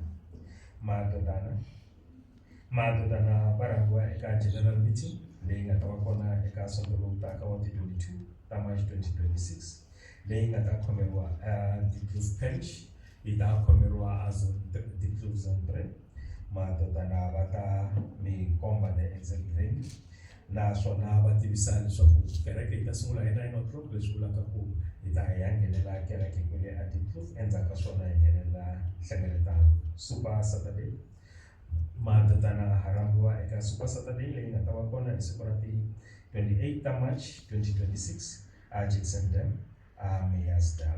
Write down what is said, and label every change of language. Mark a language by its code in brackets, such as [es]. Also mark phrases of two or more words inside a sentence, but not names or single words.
[ts] Madodana va rhambiwa eka [en] general meeting [ts] leyi nga ta va kona eka sonto lowu taka wa ti 22 ta March 2026 leyi nga ta khomeriwa Diepkloof Parish, yi ta khomeriwa a Diepkloof Zone 3. Madodana va ta mi komba [en] the exact venue, [ts] naswona va tivisa leswaku kereke yi ta sungula hi 9 o'clock, leswi vulaka ku hi ta ya nghenela kereke kwele a Diepkloof, endzhaku ka swona hi nghenela nhlengeletano Super Saturday. Madodana ha rhambiwa eka Super Saturday leyi nga ta va kona hi siku ra ti 28 ta March 2026 a Jackson Dam Meyersdal.